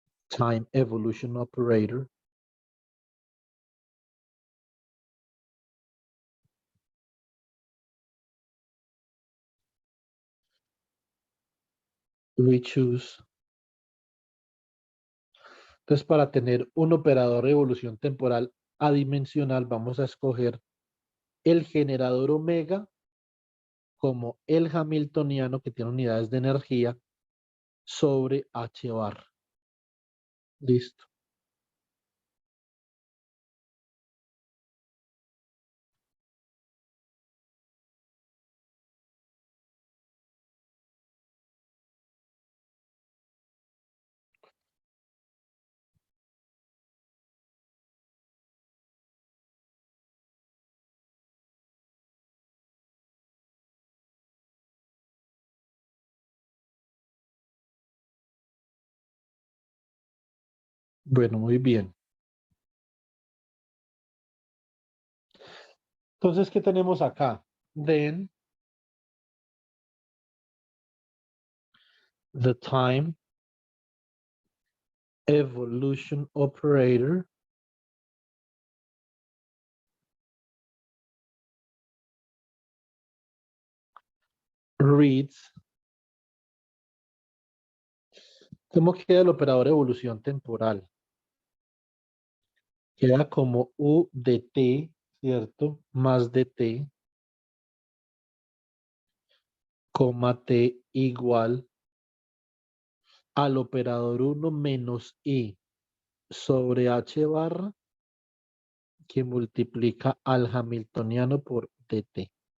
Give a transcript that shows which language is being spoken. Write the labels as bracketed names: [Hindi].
[English] time evolution operator we choose. [Spanish] Entonces, para tener un operador de evolución temporal adimensional, vamos a escoger el generador omega como el hamiltoniano que tiene unidades de energía sobre h bar. Listo. Bueno, muy bien. Entonces, ¿qué tenemos acá? [English] Then the time evolution operator reads. [Spanish] ¿Cómo queda el operador de evolución temporal? Queda como U de t, ¿cierto? Más de t, coma t igual al operador 1 menos i sobre h barra que multiplica al hamiltoniano por dt.